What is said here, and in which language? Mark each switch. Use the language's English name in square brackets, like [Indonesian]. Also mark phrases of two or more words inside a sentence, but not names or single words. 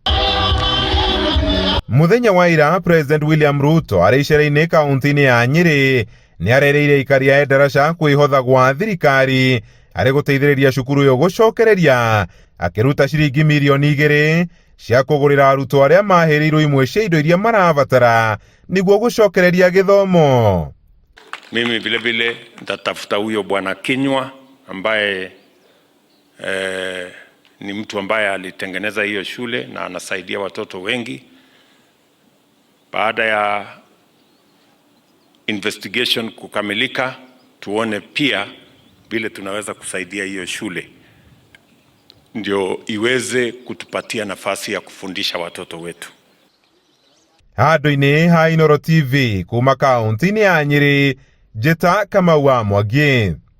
[Kikuyu] Mũthenya wa ira, President William Ruto arĩ icera-inĩ kaunti-inĩ ya Nyĩrĩ nĩ arereire aikari a Endarasha kwĩhotha gwa thirikari arĩ gũteithĩrĩria cukuru ũyũ gũcokereria, akĩruta ciringi mirioni 2 cia kũgũrĩra arutwo arĩa mahĩrĩirwo imwe cia indo iria marabatara nĩguo gũcokereria gĩthomo. [Swahili] Mimi vile vile nitatafuta huyo bwana Kinyua ambaye ni mtu ambaye alitengeneza hiyo shule na anasaidia watoto wengi. Baada ya investigation kukamilika, tuone pia vile tunaweza kusaidia hiyo shule ndio iweze kutupatia nafasi ya kufundisha watoto wetu. [Kikuyu] Handũ-inĩ ha Inooro TV kuma kaunti-inĩ ya Nyĩrĩ, Njĩta Kamau wa Mwangi.